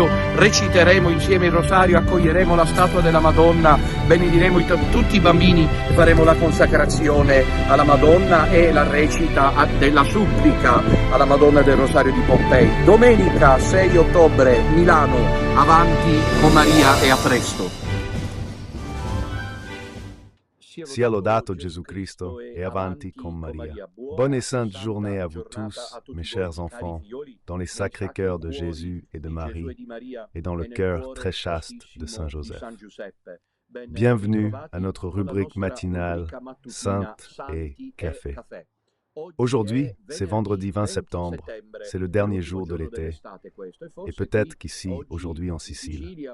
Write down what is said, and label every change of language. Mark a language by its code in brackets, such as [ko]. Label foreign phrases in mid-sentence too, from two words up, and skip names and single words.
[it] Reciteremo insieme il Rosario, accoglieremo la statua della Madonna, benediremo tutti i bambini e faremo la consacrazione alla Madonna e la recita della supplica alla Madonna del Rosario di Pompei. Domenica 6 ottobre, Milano, avanti con Maria e a presto. Sia lodato Jésus-Christ et avanti con Maria. [fr] Bonne et sainte journée à vous tous, mes chers enfants, dans les sacrés cœurs de Jésus et de Marie, et dans le cœur très chaste de Saint Joseph. Bienvenue à notre rubrique matinale Sainte et Café. Aujourd'hui, c'est vendredi 20 septembre, c'est le dernier jour de l'été, et peut-être qu'ici, aujourd'hui en Sicile.